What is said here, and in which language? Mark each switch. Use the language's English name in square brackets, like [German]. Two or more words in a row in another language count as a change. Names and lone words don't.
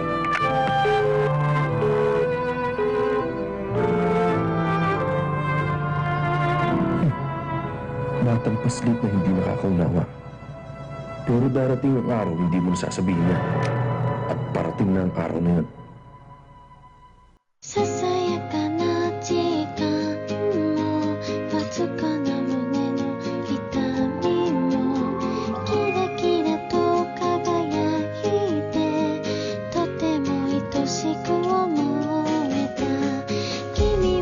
[Filipino] Batang paslit na hindi nakakaunawa. Pero darating ang araw, hindi mo nasasabihin niya. At parating na ang araw na yun. [Japanese] ささやかな時間もわずかな胸の痛みもキラキラと輝いてとても愛しく思えた君